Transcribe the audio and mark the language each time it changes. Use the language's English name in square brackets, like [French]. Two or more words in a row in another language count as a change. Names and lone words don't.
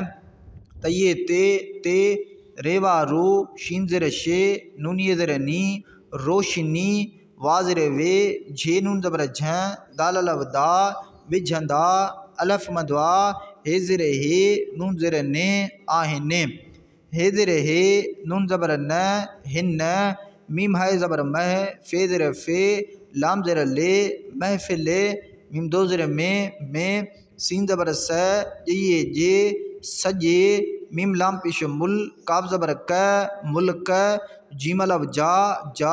[Sindhi] तये ते, रेवा रो, शीन ज़र शे, नून ये ज़र नी, रोशनी, वाज़र वे, झे नून ज़बर झ, दाल अलफ दा, विझंदा, अलफ मदवा, हे ज़र हे, नून ज़र ने, आहे ने, हे ज़र हे, नून ज़बर न, हिन, मीम हाय ज़बर मह, फे ज़र फे, लाम ज़र ले, महफिल, मीम दो ज़र में, सीन ज़बर स, ये जे, सजे, मीम लाम पेश मुल, काफ ज़बर क, मुल्क, जीम अलफ जा, जा,